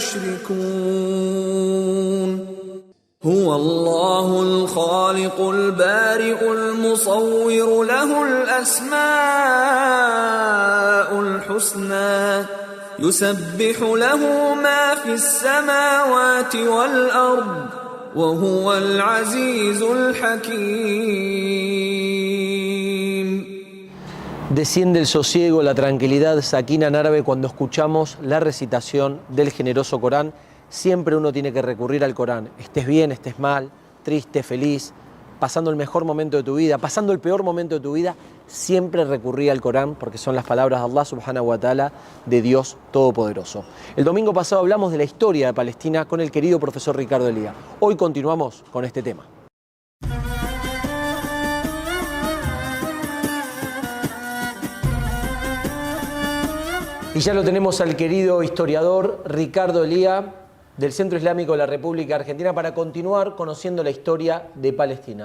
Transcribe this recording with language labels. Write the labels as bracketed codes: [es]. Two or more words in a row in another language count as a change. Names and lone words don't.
[ar] يشركون هو الله الخالق البارئ المصور له الأسماء الحسنى يسبح له ما في السماوات والأرض وهو العزيز الحكيم. [es] Desciende el sosiego, la tranquilidad, sakina en árabe, cuando escuchamos la recitación del generoso Corán. Siempre uno tiene que recurrir al Corán. Estés bien, estés mal, triste, feliz, pasando el mejor momento de tu vida, pasando el peor momento de tu vida, siempre recurrí al Corán porque son las palabras de Allah [ar] سبحانه وتعالى, [es] de Dios Todopoderoso. El domingo pasado hablamos de la historia de Palestina con el querido profesor Ricardo Elía. Hoy continuamos con este tema. Y ya lo tenemos al querido historiador Ricardo Elía, del Centro Islámico de la República Argentina, para continuar conociendo la historia de Palestina.